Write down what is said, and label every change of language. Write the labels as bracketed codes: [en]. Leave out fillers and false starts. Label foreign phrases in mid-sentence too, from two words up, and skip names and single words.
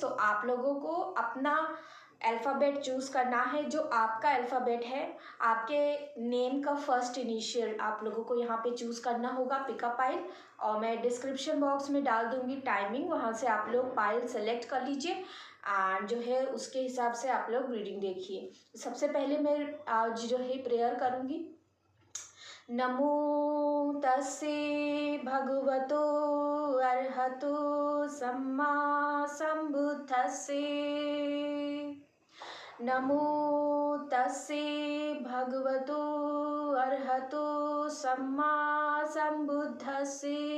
[hi] तो आप लोगों को अपना अल्फ़ाबेट चूज़ करना है, जो आपका अल्फ़ाबेट है, आपके नेम का [en] first initial [hi] आप लोगों को यहाँ पे चूज़ करना होगा [en] pickup aisle. [hi] और मैं [en] description box [hi] में डाल दूँगी टाइमिंग, वहाँ से आप लोग पाइल सेलेक्ट कर लीजिए एंड जो है उसके हिसाब से आप लोग रीडिंग देखिए। सबसे पहले मैं आज जो है प्रेयर करूँगी। [pi] नमो तस्से भगवतो अर्हतो सम्मा संबुद्धस्से। नमो तस्से भगवतो अर्हतो सम्मा संबुद्धस्से।